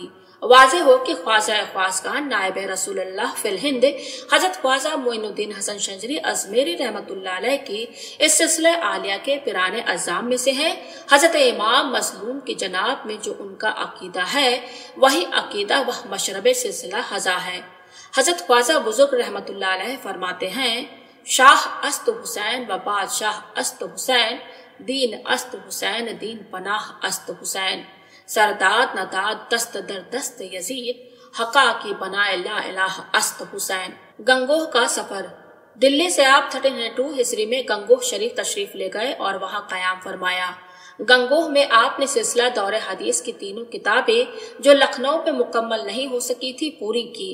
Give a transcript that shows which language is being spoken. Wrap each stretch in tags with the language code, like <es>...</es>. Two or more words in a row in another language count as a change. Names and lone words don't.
<ur>واضح ہو کہ خواجہ خواصگان نائب رسول اللہ فی الہند حضرت خواجہ معین الدین حسن شنجری ازمیری رحمت اللہ علیہ کی اس سلسلہ عالیہ کے پیران اعظام میں سے ہے۔ حضرت امام مظلوم کی جناب میں جو ان کا عقیدہ ہے وہی عقیدہ وہ مشرب سلسلہ حضا ہے۔ حضرت خواجہ بزرگ رحمت اللہ علیہ فرماتے ہیں،</ur> <fa>شاہ است حسین و بادشاہ است حسین، دین است حسین، دین پناہ است حسین، سرداد نداد دست در دست یزید، حقا کی بنائے لا الہ است حسین۔</fa> <ur>گنگوہ کا سفر۔ دلی سے آپ 1302 ہجری میں گنگوہ شریف تشریف لے گئے اور وہاں قیام فرمایا۔ گنگوہ میں آپ نے سلسلہ دور حدیث کی 3 کتابیں جو لکھنؤ میں مکمل نہیں ہو سکی تھی پوری کی۔</ur>